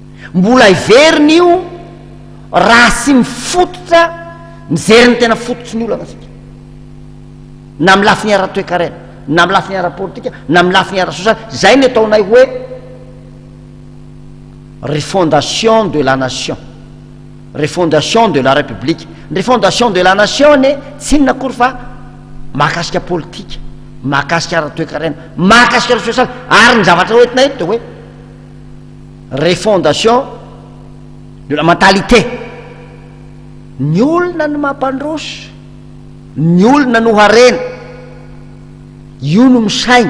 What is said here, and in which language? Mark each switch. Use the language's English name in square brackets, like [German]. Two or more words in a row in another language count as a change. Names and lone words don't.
[Malagasy] mbola iveriny io raha sy mifototra mizery ny tena fototsy ny olana atsika na amin'ny lafiny ara-toekarena na amin'ny lafiny ara-politika na amin'ny lafiny ara-sosialy zay ny ataonay hoe [French] refondation de la nation, refondation de la république. Refondation de la nation [Malagasy] ne tsy inona akory fa mahakasika politika, mahakasika ara-toekarena, mahakasika ara-sosialy ary ny zavatra hoentina eto hoe [French] refondation de la mentalité. [Malagasy] Ny olona no mampandroso, ny olona no harena, io no misaina.